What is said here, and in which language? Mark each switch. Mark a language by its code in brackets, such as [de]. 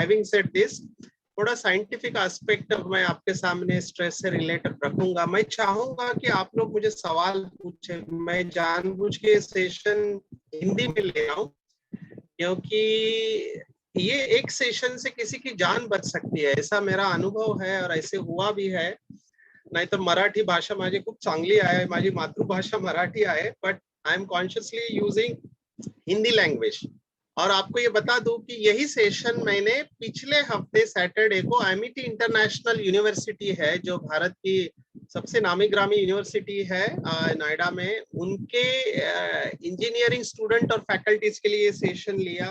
[en] having said this, [hi] थोड़ा scientific aspect मैं आपके सामने स्ट्रेस से रिलेटेड रखूंगा। मैं चाहूंगा कि आप लोग मुझे सवाल पूछे। मैं जानबूझ के सेशन हिंदी में ले रहा हूं, क्योंकि ये एक सेशन से किसी की जान बच सकती है, ऐसा मेरा अनुभव है, और ऐसे हुआ भी है। [mr] नाहीतर मराठी भाषा माझी खूप चांगली आहे, माझी मातृभाषा मराठी आहे, [en] But I am consciously using Hindi language. [hi] और आपको ये बता दूं कि यही सेशन मैंने पिछले हफ्ते सैटरडे को एमिटी इंटरनेशनल यूनिवर्सिटी है, जो भारत की सबसे नामी ग्रामी यूनिवर्सिटी है नोएडा में, उनके इंजीनियरिंग स्टूडेंट और फैकल्टीज के लिए सेशन लिया।